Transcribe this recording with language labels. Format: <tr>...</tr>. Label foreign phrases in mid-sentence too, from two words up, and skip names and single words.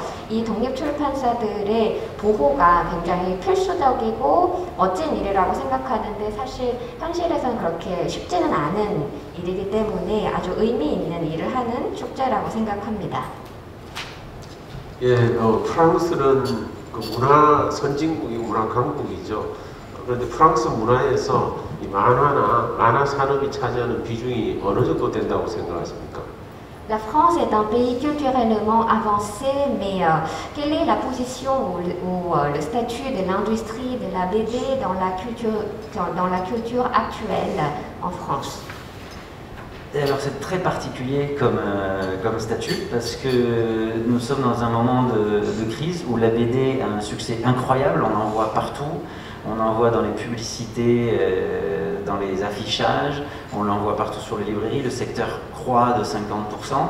<ko>이 독립출판사들의 보호가 굉장히 필수적이고 멋진 일이라고 생각하는데 사실 현실에서는 그렇게 쉽지는 않은 일이기 때문에 아주 의미 있는 일을 하는 축제라고 생각합니다. 예, 프랑스는 그 문화 선진국이고 문화 강국이죠. 그런데 프랑스 문화에서 이 만화 산업이 차지하는 비중이 어느 정도 된다고 생각하십니까?</ko> <fr>La France est un pays culturellement avancé, mais quelle est la position ou le statut de l'industrie de la BD dans la culture actuelle en France? Alors c'est très particulier comme statut parce que nous sommes dans un moment de crise où la BD a un succès incroyable, on en voit partout, on en voit dans les publicités, dans les affichages, on l'en voit partout sur les librairies, le secteur croît de 50%.</fr>